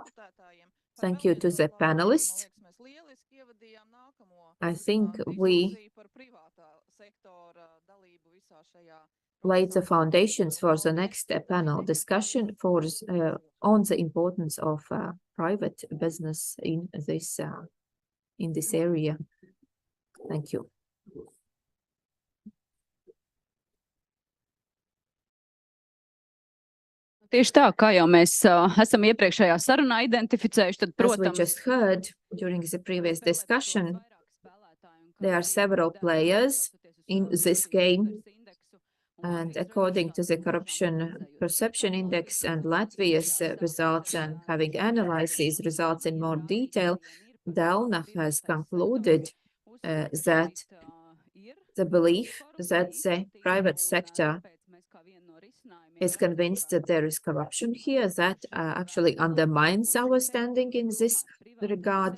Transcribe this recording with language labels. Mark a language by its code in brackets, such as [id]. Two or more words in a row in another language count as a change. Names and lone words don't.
[en] Thank you to the panelists. I think we laid the foundations for the next panel discussion on the importance of private business in this area. Thank you. [lv] Tieši tā, kā jau mēs esam iepriekšējā sarunā identificējuši, tad, protams, [en] as we just heard during the previous discussion, there are several players in this game, and according to the Corruption Perception Index and Latvia's results, and having analyzed these results in more detail, Delna has concluded that the belief that the private sector is convinced that there is corruption here, that actually undermines our standing in this regard.